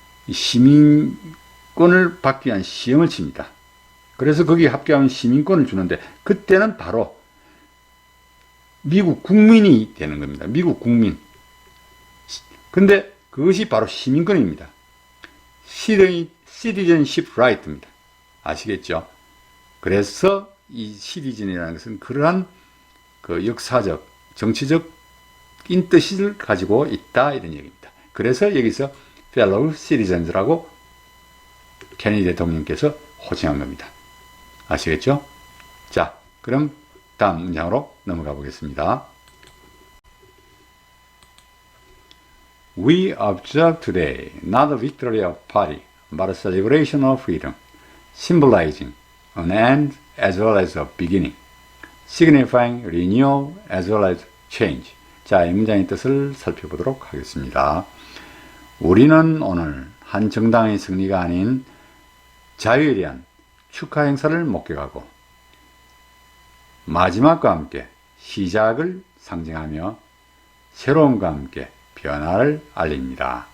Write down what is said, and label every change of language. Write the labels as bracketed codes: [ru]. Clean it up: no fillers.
[ko] 시민권을 받기 위한 시험을 칩니다. 그래서 거기에 합격하면 시민권을 주는데 그때는 바로 미국 국민이 되는 겁니다. 미국 국민. 근데 그것이 바로 시민권입니다. [en] citizenship right [ko] 입니다. 아시겠죠? 그래서 이 시티즌이라는 것은 그러한 그 역사적, 정치적인 뜻을 가지고 있다 이런 얘기입니다. 그래서 여기서 [en] fellow citizens [ko] 라고 케네디 대통령께서 호칭한 겁니다. 아시겠죠? 자, 그럼 다음 문장으로 넘어가 보겠습니다. [en] We observe today not a victory of party, but a celebration of freedom, symbolizing an end as well as a beginning, signifying renewal as well as change. [ko] 자, 이 문장의 뜻을 살펴보도록 하겠습니다. 우리는 오늘 한 정당의 승리가 아닌 자유에 대한 축하 행사를 목격하고 마지막과 함께 시작을 상징하며 새로움과 함께 변화를 알립니다.